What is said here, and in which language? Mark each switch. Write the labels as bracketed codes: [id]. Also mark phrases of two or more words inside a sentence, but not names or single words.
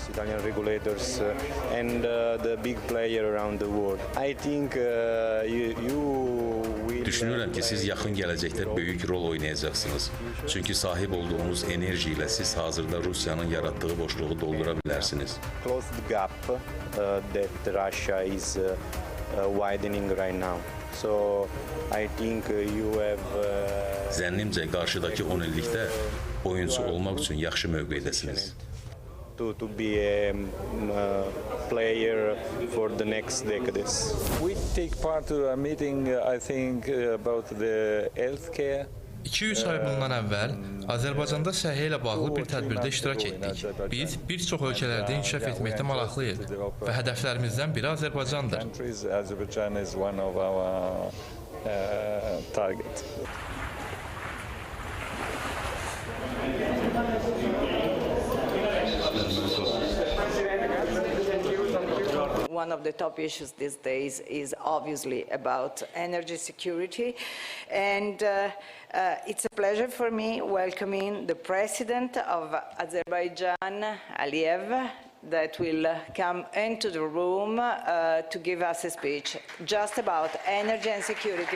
[az] Düşünürəm ki, siz yaxın gələcəkdə böyük rol oynayacaqsınız. Çünki sahib olduğunuz enerji ilə siz hazırda Rusiyanın yaratdığı boşluğu doldura bilərsiniz. [en] That Russia is widening right now. So I think you have [az] Zənnimcə qarşıdakı 10 illikdə oyunçu olmaq üçün yaxşı mövqeydəsiniz. [en] To be a player for the next decades. We take part to a meeting, I think, about the healthcare. [az] 2-3 ay bundan əvvəl Azərbaycanda səhiyyə ilə bağlı bir tədbirdə iştirak etdik. Biz bir çox ölkələrdə inkişaf etməkdə maraqlıyıq və hədəflərimizdən biri Azərbaycandır. [en] Azerbaijan is one of our targets. One of the top issues these days is obviously about energy security, and it's a pleasure for me welcoming the President of Azerbaijan, Aliyev, that will come into the room to give us a speech just about energy and security.